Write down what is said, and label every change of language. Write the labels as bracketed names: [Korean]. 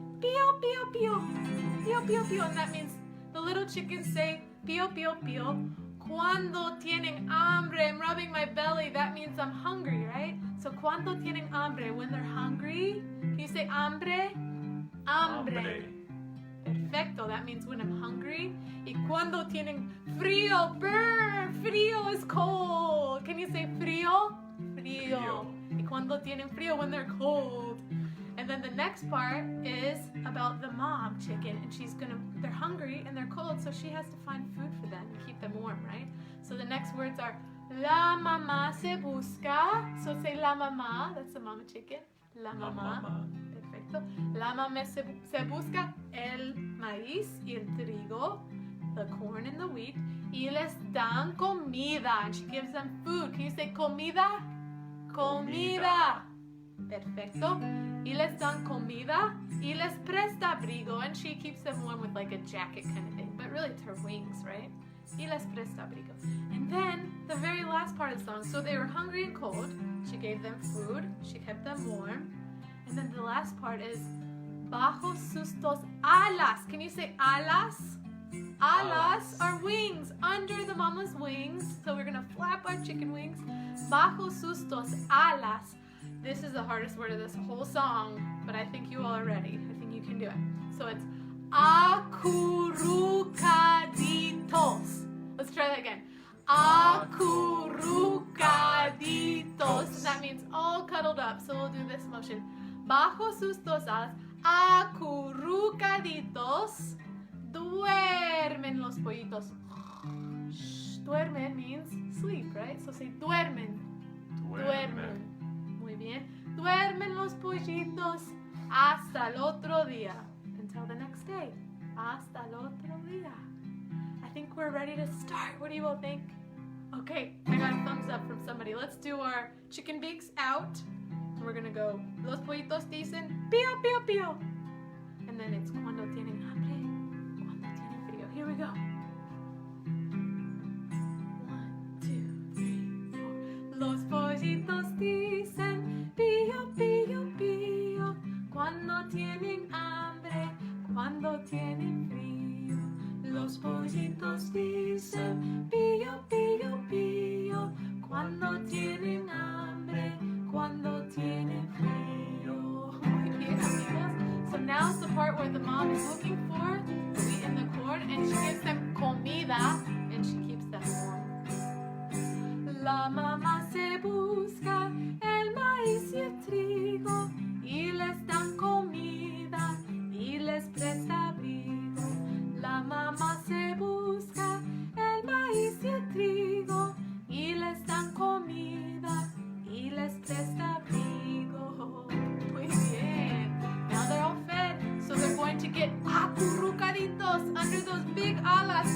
[English] Pio, pio, pio. Pio, pio, pio. And that means the little chickens say pio, pio, pio. Cuando tienen hambre, I'm rubbing my belly. That means I'm hungry, right? So cuando tienen hambre, when they're hungry. Can you say hambre? Hambre. Perfecto. That means when I'm hungry. [Spanish] Y cuando tienen frío, brr, frío is cold. [English] Can you say frío? Frío. Y cuando tienen frío, when they're cold. And then the next part is about the mom chicken, and they're hungry and they're cold, so she has to find food for them and keep them warm, right? So the next words are la mamá se busca. So say la mamá, that's the mama chicken. La mamá. Perfecto. [Spanish] La mamá se busca el maíz y el trigo, the corn and the wheat, y les dan comida, and she gives them food. [English] Can you say comida? Comida. Perfecto. [Spanish] Y les dan comida. Y les presta abrigo. [English] And she keeps them warm with like a jacket kind of thing. But really it's her wings, right? Y les presta abrigo. And then the very last part of the song. So they were hungry and cold. She gave them food. She kept them warm. And then the last part is bajo sus dos alas. Can you say alas? Alas are wings. Under the mama's wings. So we're going to flap our chicken wings. Bajo sus dos alas. This is the hardest word of this whole song, but I think you all are ready. I think you can do it. So it's acurrucaditos. Let's try that again. Acurrucaditos. And that means all cuddled up. So we'll do this motion. [Spanish] Bajo sus dos alas, acurrucaditos, duermen los pollitos. [English] Duermen means sleep, right? So say duermen. Duermen. Muy bien. [Spanish] Duermen los pollitos hasta el otro día. [English] Until the next day. Hasta el otro día. I think we're ready to start. What do you all think? Okay, I got a thumbs up from somebody. Let's do our chicken beaks out. [Spanish] And we're gonna go, los pollitos dicen, pío, pío, pío. [English] And then it's cuando tienen hambre, cuando tienen frío. Here we go. [Spanish] 1, 2, 3, 4. Los pollitos dicen, pío, pío, pío. Cuando tienen hambre, cuando tienen frío. Los pollitos dicen, pío, pío, pío. Cuando tienen hambre, cuando tienen frío. Muy bien, amigos. [English] So now's the part where the mom is looking for the wheat and the corn, and she gives them comida, and she keeps them warm. [Spanish] La mamá se busca el maíz y el trigo, y les dan comida, y les presta abrigo. La mamá se busca el maíz y el trigo, y les dan comida, y les presta abrigo. Muy bien. [English] Now they're all fed, so they're going to get acurrucaditos under those big alas.